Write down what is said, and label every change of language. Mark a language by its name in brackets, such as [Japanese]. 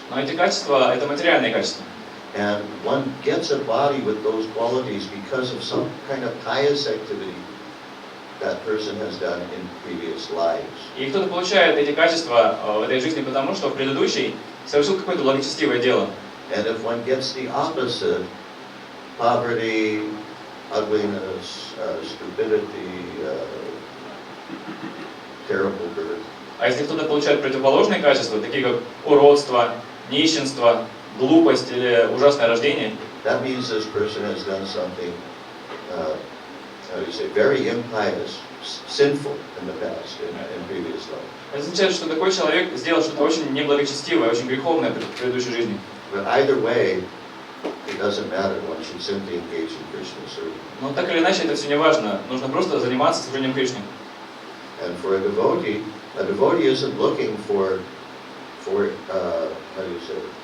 [Russian] Но эти качества – это материальные качества. [English] And one gets a body with those qualities because of some kind of pious activity. that person has done in previous lives. [Russian] И кто-то получает эти качества в этой жизни потому, что в предыдущей совершил какое-то благочестивое дело. [English] And if one gets the opposite, poverty, ugliness, stupidity, terrible birth, [Russian] А если кто-то получает противоположные качества, такие как уродство, нищенство, глупость или ужасное рождение, [English] that means this person has done something, how do you say, very impious, sinful in the past, in previous life. [Russian] это означает, что такой человек сделал что-то очень неблагочестивое, очень греховное в предыдущей жизни. [English] But either way, it doesn't matter. One should simply engage in Krishna service. [Russian] Но так или иначе, это все не важно. Нужно просто заниматься служением Кришне. [English] And for a devotee isn't looking for how do you say?